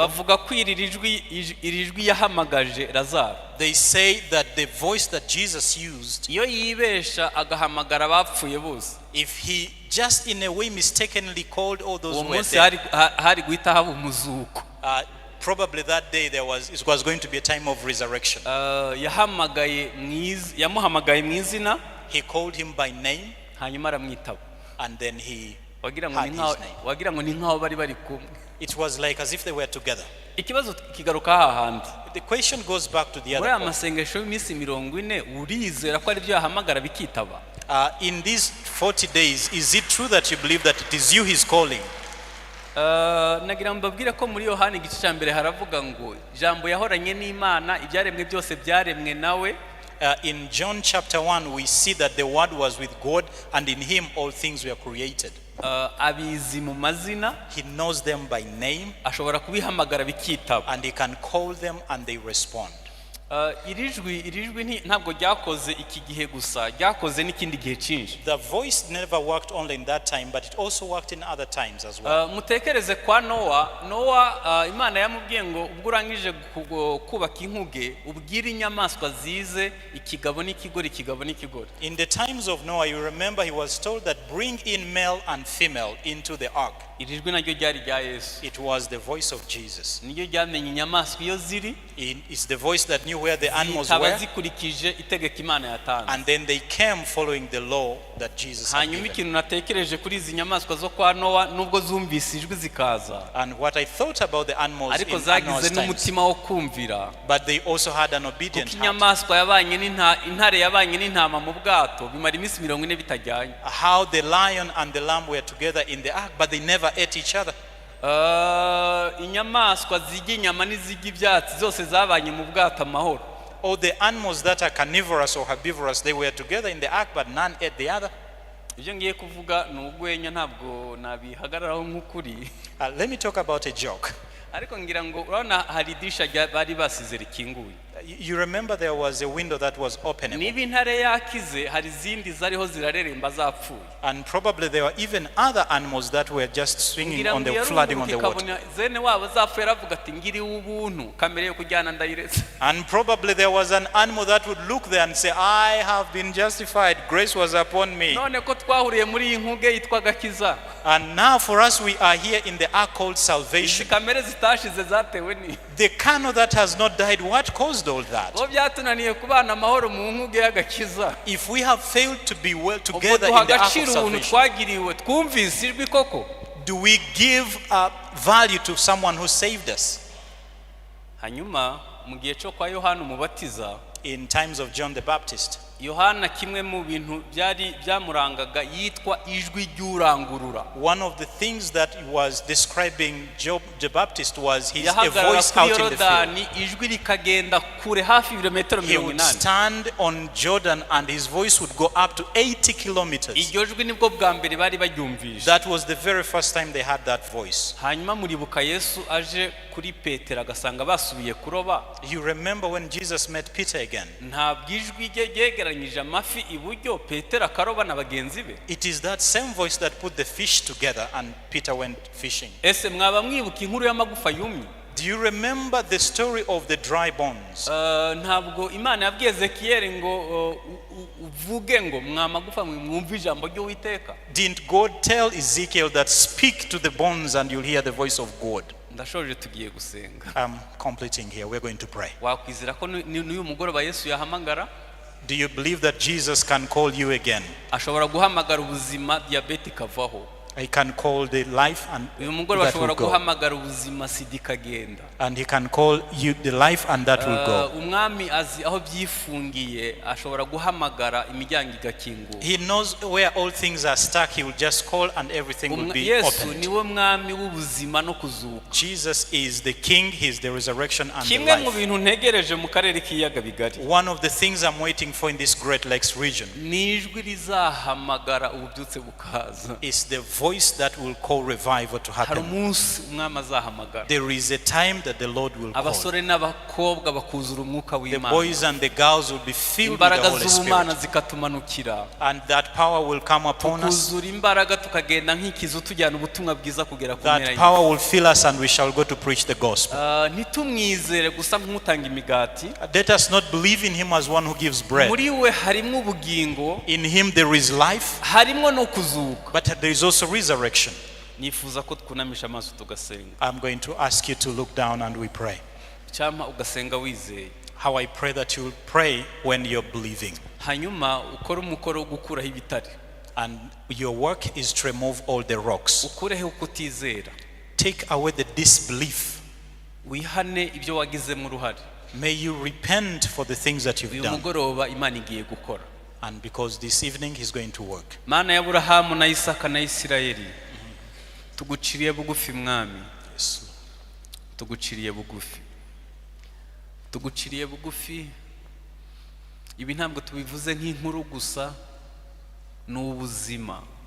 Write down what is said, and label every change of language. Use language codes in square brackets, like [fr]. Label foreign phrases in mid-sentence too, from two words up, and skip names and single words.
[rw] bavuga ko irijwi yahamagaje Lazaro. [en] they say that the voice that Jesus used, [rw] Iyo yibesha agahamagara abapfuye bose. [en] if he just in a way mistakenly called all those [rw] Uwo [en] who were [rw] munsi [en] dead, [rw] hari guhita haba umuzuko. [en] probably that day it was going to be a time of resurrection. [rw] Yamuhamagaye mu izina. [en] He called him by name, [rw] Hanyuma aramwitaba. [en] and then he [rw] Wagira [en] had his name. [rw] ngo ni nkaho bari kumwe. [en] It was like as if they were together. [rw] Ikibazo kigaruka hahandi. [en] The question goes back to the [rw] Muri [en] other point. [rw] amasengesho y'iminsi 40 urizera ko ari byo yahamagara bikitaba. [en] In these 40 days, is it true that you believe that it is you he's calling? [rw] Nagira mbabwire ko muri Yohana igice cya mbere haravuga ngo jambo yahoranye n'Imana ibyaremwe byose byaremwe nawe. [en] In John chapter 1, we see that the word was with God, and in him all things were created. [rw] Abizi mu mazina. [en] He knows them by name, [rw] Ashobora kubihamagara bikitaba. [en] and he can call them and they respond. [rw] Irijwi ntabwo ryakoze iki gihe gusa, ryakoze n'ikindi gihe cyinshi. [en] The voice never worked only in that time, but it also worked in other times as well. [rw] Mutekereze kwa Nowa Imana yamubwiye ngo ubwo urangije kubaka inkuge ubwire inyamaswa zize ikigabo n'ikigori. [en] In the times of Noah, you remember he was told that bring in male and female into the ark. [rw] Irijwi naryo ryari rya Yesu. [en] It was the voice of Jesus. [rw] Niryo ryamenye inyamaswa iyo ziri. [en] It's the voice that knew where the animals [rw] zitaba [en] were, [rw] zikurikije itegeko Imana yatanze. [en] and then they came following the law that Jesus had [rw] Hanyuma [en] given. [rw] ikintu natekereje kuri izi nyamaswa zo kwa Nowa nubwo zumvise ijwi zikaza, [en] And what I thought about the animals [rw] ariko [en] in [rw] zagize [en] Noah's times, [rw] n'umutima wo kumvira. [en] but they also had an obedient [rw] Kuko [en] heart. [rw] inyamaswa yabanye intare yabanye n'intama mu bwato bimara iminsi 40 bitajyanye. [en] How the lion and the lamb were together in the ark, but they never ate each other. [rw] Inyamaswa zijya inyama n'izijya ibyatsi zose zabanye mu bwato amahoro. [en] All the animals that are carnivorous or herbivorous, they were together in the ark, but none ate the other. [rw] Ibyo ngiye kuvuga ni urwenya, ntabwo nabihagararaho nk'ukuri. [en] Let me talk about a joke. [rw] Ariko ngira ngo urabona hari idirishya bari basize rikinguye. [en] You remember there was a window that was open, [rw] Niba intare yakize hari izindi zariho zirareremba zapfuye. [en] and probably there were even other animals that were just swinging on the flooding on the water. [rw] Zene wabo zapfuye aravuga ati ngiriwe ubuntu kamere yo kujyana ndayiretse. [en] And probably there was an animal that would look there and say, I have been justified, grace was upon me. [rw] None ko twahuriye muri iyi nkuge yitwa gakiza. [en] And now for us, we are here in the ark called salvation. [rw] Kamere zitashize zatewe ni. [en] The canoe that has not died, what caused all that? [rw] Bo byatunaniye kubana amahoro mu nkuge y'agakiza. [en] If we have failed to be well together in the ark of salvation, [rw] twagiriwe twumvise ijwi koko. [en] do we give value to someone who saved us? [rw] Hanyuma mu gihe cyo kwa Yohana umubatiza, [en] In times of John the Baptist, [rw] Yohana kimwe mu bintu byari byamurangaga yitwa ijwi ry'urangurura. [en] one of the things that was describing John the Baptist was his a [rw] Yahagarara [en] voice [rw] kuri [en] out in the field. [rw] Yorodani ijwi rikagenda kure hafi ibirometero [en] He would 80. stand on Jordan and his voice would go up to 80 kilometers. [rw] Iryo jwi nibwo bwa mbere bari baryumvisha. [en] That was the very first time they had that voice. [rw] Hanyuma muribuka Yesu aje kuri Petero agasanga basubiye kuroba. [en] You remember when Jesus met Peter again? [rw] Ntabwo ijwi rye ryegeranyije amafi iburyo Petero akaroba na bagenzi be. [en] It is that same voice that put the fish together and Peter went fishing. [rw] Ese mwaba mwibuka inkuru y'amagufa yumye? [en] Do you remember the story of the dry bones? [rw] Ntabwo Imana yabwiye Ezekiyeli ngo uvuge ngo mwamagufa mwumve ijambo ry'Uwiteka. [en] Didn't God tell Ezekiel that speak to the bones and you'll hear the voice of God? [rw] Ndashoje tugiye gusenga. [en] I'm completing here. We're going to pray. [rw] Wakwizera ko n'uyu mugoroba Yesu yahamagara? [en] Do you believe that Jesus can call you again? [rw] Ashobora guhamagara ubuzima diabete ikavaho. [en] He can call the life and [rw] Uyu mugoroba [en] that will [rw] ashobora [en] go. [rw] guhamagara ubuzima sida ikagenda. [en] And he can call you the life and that will go. [rw] Umwami azi aho byifungiye, ashobora guhamagara imiryango igakingura. [en] He knows where all things are stuck. He will just call and everything will be Yesu opened. [rw] niwe mwami w'ubuzima no kuzuka. [en] Jesus is the King. He is the resurrection and the [rw] Kimwe mu [en] life. [rw] bintu ntegereje mu karere k'iyaga bigari, [en] One of the things I'm waiting for in this Great Lakes region [rw] ni ijwi rizahamagara ububyutse bukaza. [en] is the voice that will call revival to [rw] Hari [en] happen. [rw] umunsi umwami azahamagara. [en] There is a time that the Lord will call. [rw] Abasore n'abakobwa bakuzura umwuka [en] The [rw] w'Imana. [en] boys and the girls will be filled with the [rw] Imbaraga [en] Holy [rw] z'ubumana [en] Spirit. [rw] zikatumanukira. [en] And that power will come upon us. [rw] Kuzura imbaraga tukagenda nk'ikizu tujyana ubutumwa bwiza kugera ku [en] That [rw] mpera [en] power will fill us and we shall go to preach the gospel. [rw] ntitumwizere gusa nk'utanga imigati. [en] Let us not believe in him as one who gives bread. [rw] Muri we harimo ubugingo, [en] In him there is life, [rw] harimo no kuzuka. [en] but there is also resurrection. [rw] Nifuza ko twunamisha amaso tugasenga. [en] I'm going to ask you to look down and we pray. [rw] Cyangwa ugasenga wizeye. [en] How I pray that you will pray when you're believing. [rw] Hanyuma ukora umukoro wo gukuraho ibitare. [en] And your work is to remove all the rocks. [rw] Ukureho kutizera. [en] Take away the disbelief. [rw] Wihane ibyo wagizemo uruhare. [en] May you repent for the things that you've [rw] Uyu [en] done. [rw] mugoroba Imana igiye gukora. [en] And because this evening he's going to work. [rw] Mana ya Aburahamu na Isaka na Isirayeli, tuguciriye bugufi mwami. [en] Yes. [rw] Tuguciriye bugufi. Tuguciriye bugufi. Ibi ntabwo tubivuze nk'inkuru gusa, ni ubuzima.